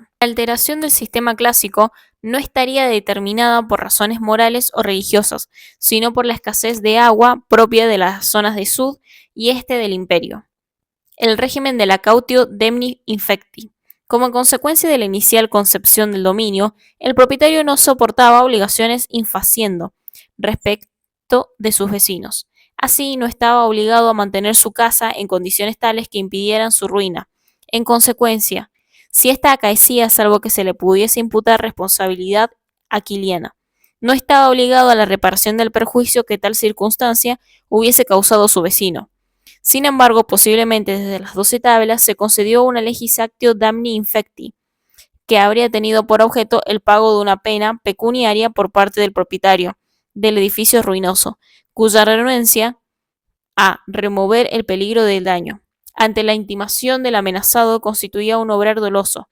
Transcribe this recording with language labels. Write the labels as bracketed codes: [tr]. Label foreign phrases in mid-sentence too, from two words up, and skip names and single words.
[es] La alteración del sistema clásico no estaría determinada por razones morales o religiosas, sino por la escasez de agua propia de las zonas de sud y este del imperio. El régimen de la [la] cautio demni infecti. [es] Como consecuencia de la inicial concepción del dominio, el propietario no soportaba obligaciones infaciendo respecto de sus vecinos. Así, no estaba obligado a mantener su casa en condiciones tales que impidieran su ruina. En consecuencia, si ésta acaecía salvo que se le pudiese imputar responsabilidad aquiliana, no estaba obligado a la reparación del perjuicio que tal circunstancia hubiese causado su vecino. Sin embargo, posiblemente desde las 12 tablas se concedió una [la] legis actio damni infecti, [es] que habría tenido por objeto el pago de una pena pecuniaria por parte del propietario del edificio ruinoso, cuya renuencia a remover el peligro del daño ante la intimación del amenazado constituía un obrar doloso.